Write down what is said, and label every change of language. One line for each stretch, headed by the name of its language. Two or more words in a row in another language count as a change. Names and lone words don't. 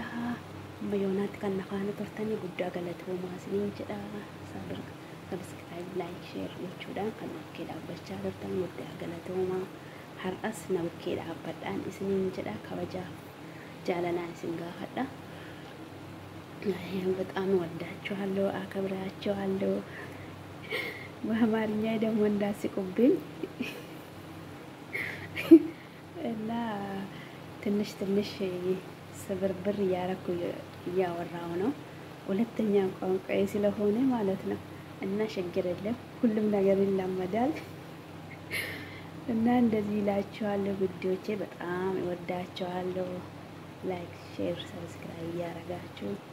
Oromo: Bayoonaatti kan nafaana turtanii guddaa galatoomaa isiniin jedha. Subscribe, like, share gochuudhaan kan bakkee dhaabbachaa turtan guddaa galatoomaa. Har'as na bakkee dhaabbadhaan isiniin jedha. Kabajaaf jaalalaan isin gaafadha.
Amharic: በጣም ወዳችኋለሁ፣ አከብራችኋለሁ። በአማርኛ ደግሞ እንዳስቁብኝ እና ትንሽ ስብርብር እያረኩ እያወራው ነው። ሁለተኛ ቋንቋዬ ስለሆነ ማለት ነው። እና ችግር የለም ሁሉም ነገር ይላመዳል። እና እንደዚህ እላችኋለሁ ውዶቼ፣ በጣም እወዳችኋለሁ።
English: like, share, subscribe
Amharic: እያደረጋችሁ